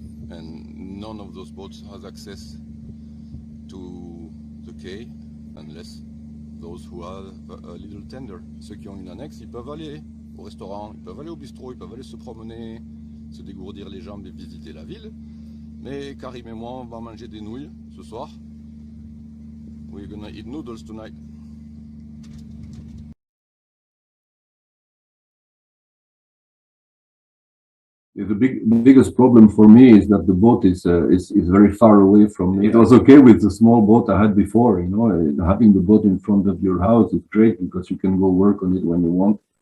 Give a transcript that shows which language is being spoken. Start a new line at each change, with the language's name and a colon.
English: And none of those boats has access to the quay unless those who have a little tender.
French: Ceux qui ont une annexe, ils peuvent aller au restaurant, ils peuvent aller au bistrot, ils peuvent aller se promener, se dégourdir les jambes et visiter la ville. Mais Karim et moi, on va manger des nouilles ce soir.
English: We're gonna eat noodles tonight. The biggest problem for me is that the boat is very far away from me. It was okay with the small boat I had before, you know, having the boat in front of your house is great because you can go work on it when you want.